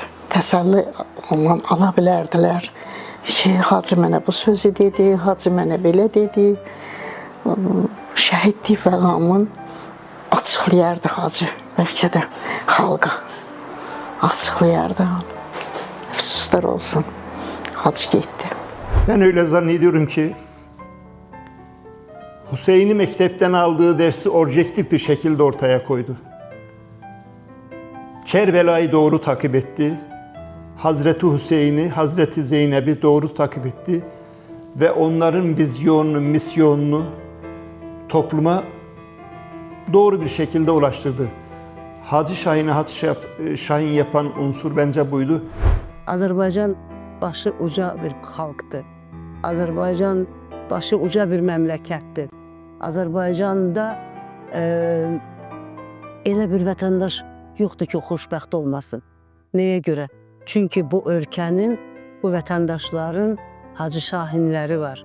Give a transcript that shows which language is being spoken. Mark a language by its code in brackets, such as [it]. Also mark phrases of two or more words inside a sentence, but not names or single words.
[az] Təsəlli ondan ala bilərdilər. Hacı mənə bu sözü dedi, Hacı mənə belə dedi. Şəhidlik fəqamın açıqlayardı Hacı. Bəlkə də xalqa açıqlayardı. Əfsuslar olsun. Hacı getdi. [tr] Ben öyle zannediyorum ki Hüseyin'i mektepten aldığı dersi objektif bir şekilde ortaya koydu. Kerbela'yı doğru takip etti. Hazreti Hüseyin'i, Hazreti Zeynep'i doğru takip etti. Ve onların vizyonunu, misyonunu topluma doğru bir şekilde ulaştırdı. Hacı Şahin'i Hacı Şahin yapan unsur bence buydu. [az] Azərbaycan başı uca bir xalqdır. Azərbaycan başı uca bir məmləkətdir. Azərbaycanda elə bir vətəndaş yoxdur ki, xoşbəxt olmasın. Nəyə görə? Çünki bu ölkənin, bu vətəndaşların Hacı Şahinləri var.